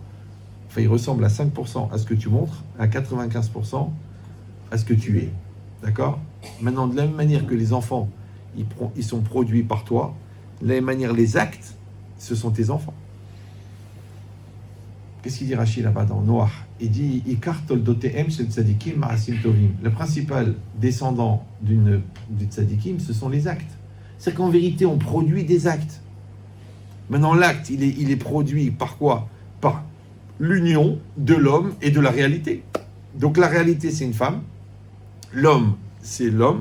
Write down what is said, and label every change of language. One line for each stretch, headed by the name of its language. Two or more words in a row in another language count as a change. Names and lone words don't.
French: Enfin, il ressemble à 5% à ce que tu montres, à 95% à ce que tu es. D'accord? Maintenant, de la même manière que les enfants, ils sont produits par toi, de la même manière, les actes, ce sont tes enfants. Qu'est-ce qu'il dit Rachid là-bas dans Noach? Il dit
Hebrew: עיקר תולדותיהם של צדיקים מעשים טובים.
French: Le principal descendant du tzadikim, ce sont les actes. C'est qu'en vérité, on produit des actes. Maintenant, l'acte, il est produit par quoi? Par l'union de l'homme et de la réalité. Donc la réalité, c'est une femme. L'homme, c'est l'homme.